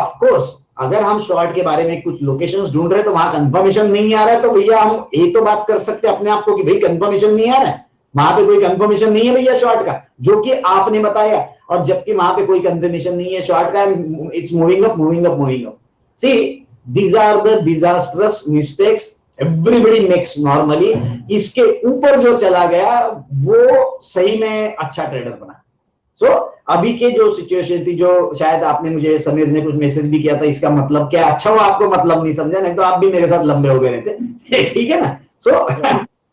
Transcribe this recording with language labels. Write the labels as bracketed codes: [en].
[hi] Of course अगर हम short के बारे में कुछ लोकेशंस ढूंढ रहे हैं तो वहां कंफर्मेशन नहीं आ रहा है, तो भैया हम एक तो बात कर सकते हैं अपने आप को कि भाई कंफर्मेशन नहीं आ रहा है, वहां पे कोई कंफर्मेशन नहीं है भैया शॉर्ट का जो कि आपने बताया, और जबकि वहां पे कोई कंफर्मेशन नहीं है शॉर्ट का, [en] it's moving up moving up [hi] moving up. [en] See, these are the disastrous mistakes everybody makes normally। [hi] इसके ऊपर जो चला गया वो सही में अच्छा ट्रेडर बना। सो अभी के जो सिचुएशन थी, जो शायद आपने मुझे समीर ने कुछ मैसेज भी किया था, इसका मतलब क्या, अच्छा हुआ आपको मतलब नहीं समझा, नहीं तो आप भी मेरे साथ लंबे हो गए रहते ठीक है ना।